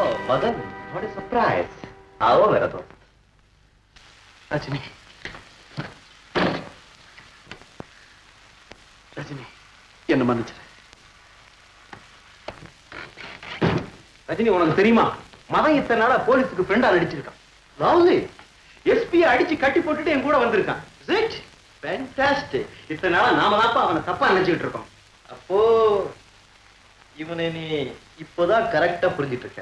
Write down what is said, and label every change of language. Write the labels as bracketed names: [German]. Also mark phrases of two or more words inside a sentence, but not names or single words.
[Hindi] मदन, [English] what a surprise! [Hindi] आओ मेरा दोस्त। रजनी, रजनी, [Tamil] என்ன மன்னிச்சிரு. ரஜினி, உனக்கு தெரியுமா மதன் இத்தனை நாளா போலீஸுக்கு ஃப்ரெண்டா நடிச்சிருக்கான். ராவுலி எஸ்பியை அடிச்சு கட்டி போட்டுட்டு என் கூட வந்திருக்கான். Fantastic. இத்தனை நாளா நாம தான் அவனை தப்பா நினைச்சுக்கிட்டு இருக்கோம். அப்போ இவனை நீ இப்போதான் கரெக்டா புரிஞ்சிட்டு இருக்க.